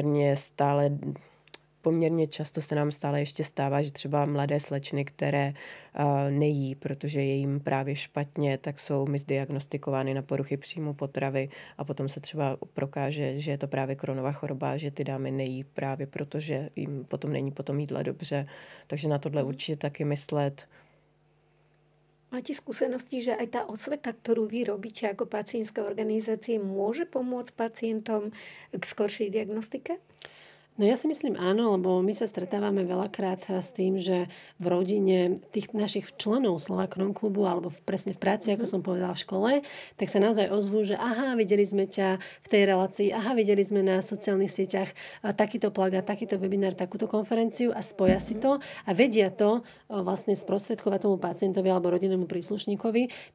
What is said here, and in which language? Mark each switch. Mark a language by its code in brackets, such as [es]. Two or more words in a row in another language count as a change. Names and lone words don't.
[cs] poměrně často se nám stále ještě stává, že třeba mladé slečny, které nejí, protože je jim právě špatně, tak jsou misdiagnostikovány na poruchy příjmu potravy a potom se třeba prokáže, že je to právě Crohnova choroba, že ty dámy nejí právě protože jim potom není po tom jídle dobře. Takže na tohle určitě taky myslet. [sk] Máte skúsenosti, že aj tá osveta, ktorú vy robíte ako pacientské organizácie, môže pomôcť pacientom k skoršej diagnostike? No ja si myslím áno, lebo my sa stretávame veľakrát s tým, že v rodine tých našich členov Slova Crohn klubu alebo presne v práci, ako som povedala v škole, tak sa naozaj ozvú, že aha, videli sme ťa v tej relácii, aha, videli sme na sociálnych sieťach takýto plagát, takýto webinár, takúto konferenciu a spoja si to a vedia to vlastne sprostredkovať tomu pacientovi alebo rodinnému príslušníkovi.